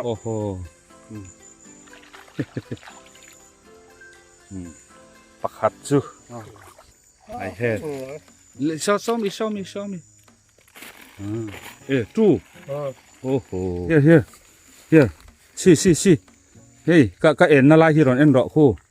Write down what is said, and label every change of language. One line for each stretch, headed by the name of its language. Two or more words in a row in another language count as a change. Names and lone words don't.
Mizo: Oh. Pakhatsu.
English: I had. Show me. Two. Oh. Here. See.
Mizo: Hey, ka en na lai hiron en ro khu.